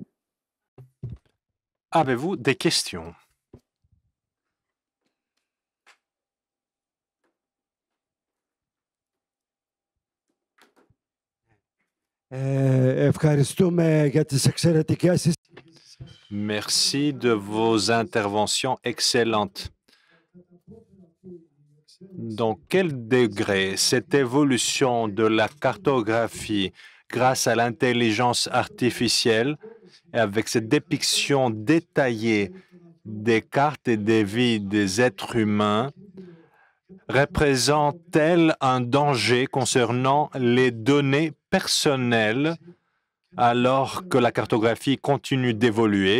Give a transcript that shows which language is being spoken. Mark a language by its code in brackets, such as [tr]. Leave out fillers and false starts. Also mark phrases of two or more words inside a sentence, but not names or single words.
[fr] Avez-vous des questions? [el] Ευχαριστούμε για τις εξαιρετικές. [fr] Merci de vos interventions excellentes. Dans quel degré cette évolution de la cartographie grâce à l'intelligence artificielle et avec cette dépiction détaillée des cartes et des vies des êtres humains représente-t-elle un danger concernant les données personnelles alors que la cartographie continue d'évoluer?